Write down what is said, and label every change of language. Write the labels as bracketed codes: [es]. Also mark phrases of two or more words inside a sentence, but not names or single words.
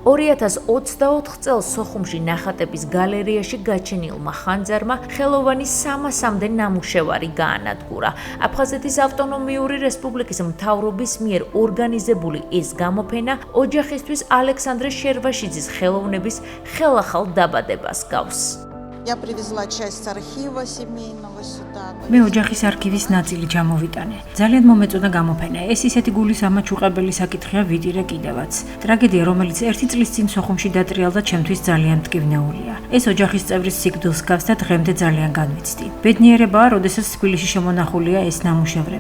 [ka] 2024 წელს სოხუმში ნახატების გალერეაში გაჩენილმა ხანძარმა ხელოვანი 300-მდე ნამუშევარი გაანადგურა. აფხაზეთის ავტონომიური რესპუბლიკის მთავრობის მიერ ორგანიზებული ეს გამოფენა ოჯახისთვის ალექსანდრე შერვაშიძის ხელოვნების ხელახალ დაბადებას გავს. [ru] Я привезла часть архива семейного сюда. [ka] მე ოჯახის არქივის ნაწილი ჩამოვიტანე. ძალიან მომეწონა გამოფენა. ეს ისეთი გულისამაჩ უყებელი საკითხია ვიდირე კიდევაც. ტრაგედია, რომელიც 1 წლის წინ სოხუმში დატრიალდა, ჩემთვის ძალიან მტკივნეულია. ეს ოჯახის წევრის სიკვდილს გავს და დღემდე ძალიან განვიცდი. ბედნიერებაა, როდესაც თბილისში შემონახულია ეს ნამუშევრები.